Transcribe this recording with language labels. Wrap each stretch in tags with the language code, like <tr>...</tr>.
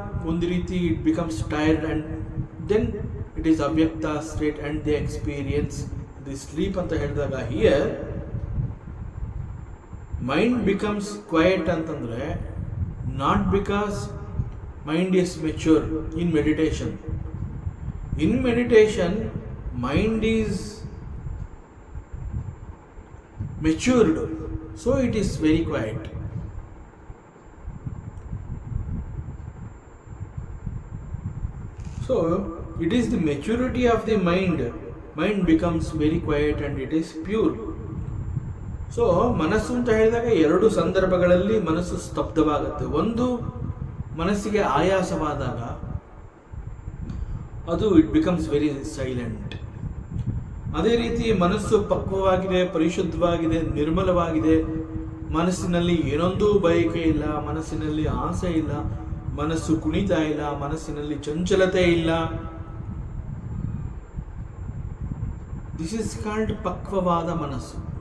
<kn>ಒಂದು ರೀತಿ</kn> <en>it becomes tired and then it is ಅವ್ಯಕ್ತ state and they experience the sleep</en> <kn>ಅಂತ ಹೇಳಿದಾಗ</kn> <en>here mind becomes quiet</en> <kn>ಅಂತಂದರೆ</kn> <en>Not because mind is mature in meditation. In meditation mind is matured, so it is very quiet. So it is the maturity of the mind becomes very quiet and it is pure.</en> <kn>So ಮನಸ್ಸು ಅಂತ ಹೇಳಿದಾಗ ಎರಡು ಸಂದರ್ಭಗಳಲ್ಲಿ ಮನಸ್ಸು ಸ್ತಬ್ಧವಾಗುತ್ತೆ. ಒಂದು ಮನಸ್ಸಿಗೆ ಆಯಾಸವಾದಾಗ ಅದು</kn> <en>It becomes very silent.</en> <kn>ಅದೇ ರೀತಿ ಮನಸ್ಸು ಪಕ್ವವಾಗಿದೆ, ಪರಿಶುದ್ಧವಾಗಿದೆ, ನಿರ್ಮಲವಾಗಿದೆ, ಮನಸ್ಸಿನಲ್ಲಿ ಏನೊಂದು ಬಯಕೆ ಇಲ್ಲ, ಮನಸ್ಸಿನಲ್ಲಿ ಆಸೆ ಇಲ್ಲ, ಮನಸ್ಸು ಕುಣಿತಾ ಇಲ್ಲ, ಮನಸ್ಸಿನಲ್ಲಿ ಚಂಚಲತೆ ಇಲ್ಲ,</kn> <en>this is called</en> <kn>ಪಕ್ವವಾದ ಮನಸ್ಸು.</kn>